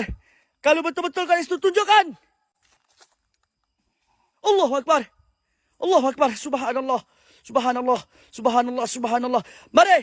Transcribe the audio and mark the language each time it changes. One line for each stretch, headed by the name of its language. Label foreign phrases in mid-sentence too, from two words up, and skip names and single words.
Indonesian: Kalau betul-betul kalian itu tunjukkan.
Arabic: الله أكبر. الله أكبر. سبحان الله. سبحان الله. سبحان الله. سبحان الله.
Indonesian: Mari.